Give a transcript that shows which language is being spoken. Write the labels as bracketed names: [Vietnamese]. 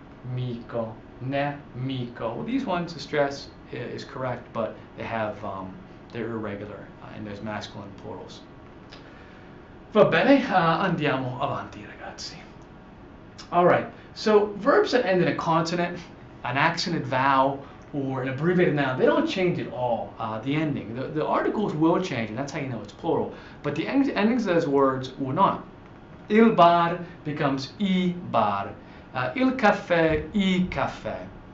[English] Amico, nemico. Well, these ones, the stress is correct, but they have they're irregular in those masculine plurals. [Italian] Va bene, andiamo avanti, ragazzi. [English] All right. So verbs that end in a consonant, an accented vowel, or an abbreviated noun, they don't change at all, the ending. The articles will change, and that's how you know it's plural, but the endings of those words will not. Il bar becomes I bar. Il caffè, I caffè.